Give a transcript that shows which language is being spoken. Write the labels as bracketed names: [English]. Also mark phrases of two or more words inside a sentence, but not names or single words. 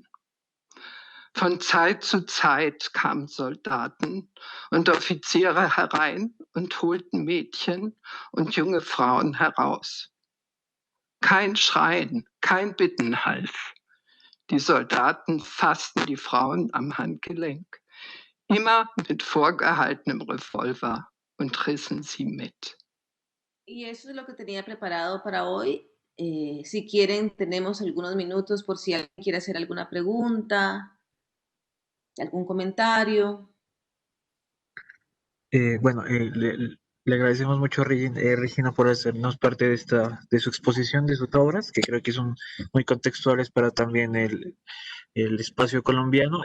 [German] Von Zeit zu Zeit kamen Soldaten und Offiziere herein und holten Mädchen und junge Frauen heraus. Kein Schreien, kein Bitten half. Die Soldaten fassten die Frauen am Handgelenk, immer mit vorgehaltenem Revolver, und rissen sie mit. [Spanish] Y eso es lo que tenía preparado para hoy. Si quieren, tenemos algunos minutos por si alguien quiere hacer alguna pregunta, algún comentario. Bueno, le agradecemos mucho a Regina por hacernos parte de su exposición de sus obras, que creo que son muy contextuales para también el espacio colombiano.